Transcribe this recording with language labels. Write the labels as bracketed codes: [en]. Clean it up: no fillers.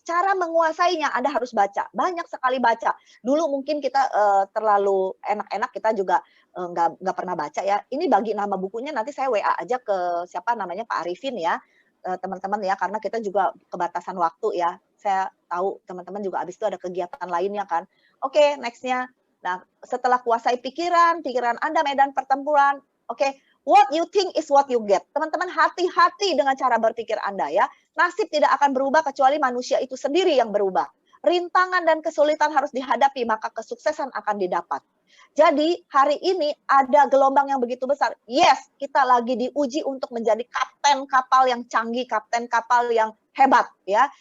[id] Cara menguasainya Anda harus baca. Banyak sekali baca. Dulu mungkin kita terlalu enak-enak, kita juga nggak pernah baca ya. Ini bagi nama bukunya nanti saya WA aja ke siapa namanya Pak Arifin ya. Teman-teman ya, karena kita juga kebatasan waktu ya. Saya tahu teman-teman juga habis itu ada kegiatan lainnya kan. Oke, next-nya. Nah, setelah kuasai pikiran Anda medan pertempuran. [en] Oke, what you think is what you get. [id] Teman-teman hati-hati dengan cara berpikir Anda ya. Nasib tidak akan berubah kecuali manusia itu sendiri yang berubah. rintangan dan kesulitan harus dihadapi, maka kesuksesan akan didapat. Jadi hari ini ada gelombang yang begitu besar. Yes, kita lagi diuji untuk menjadi kapten kapal yang canggih, kapten kapal yang hebat ya.